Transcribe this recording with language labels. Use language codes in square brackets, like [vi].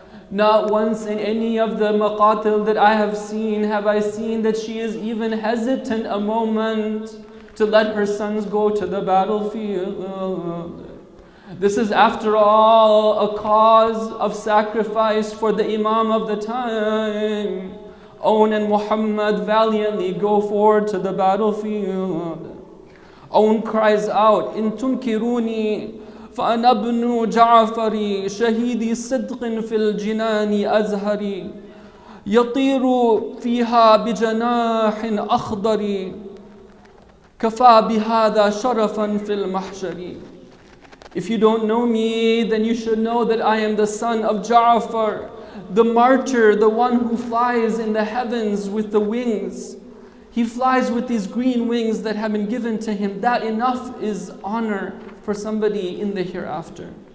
[en] Not once in any of the maqatil that I have seen have I seen that she is even hesitant a moment to let her sons go to the battlefield. This is, after all, a cause of sacrifice for the Imam of the time. Own and Muhammad valiantly go forward to the battlefield. [ar] Own [en] cries out, [ar] "In tunkiruni فأنا ابن جعفر شهيدي صدق في الجنان أزهري يطير فيها بجناح أخضر كفى بهذا شرفا في المحشر." [en] If you don't know me, then you should know that I am the son of Ja'far, the martyr, the one who flies in the heavens with the wings. He flies with these green wings that have been given to him. That enough is honor for somebody in the hereafter.